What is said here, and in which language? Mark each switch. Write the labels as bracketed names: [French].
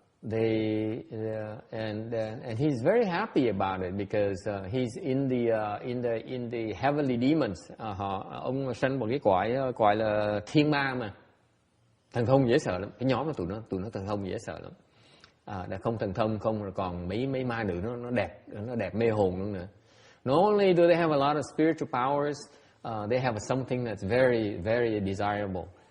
[English] And he's very happy about it because he's in the heavenly demons. [Vietnamese] Ông sinh một cái cõi là thiên ma mà. Thần thông dễ sợ lắm. Cái nhóm của tụi nó thần thông dễ sợ lắm. Đã không thần thông không rồi còn mấy ma nữ nó đẹp mê hồn luôn nữa. [English] Not only do they have a lot of spiritual powers, they have something that's very, very desirable.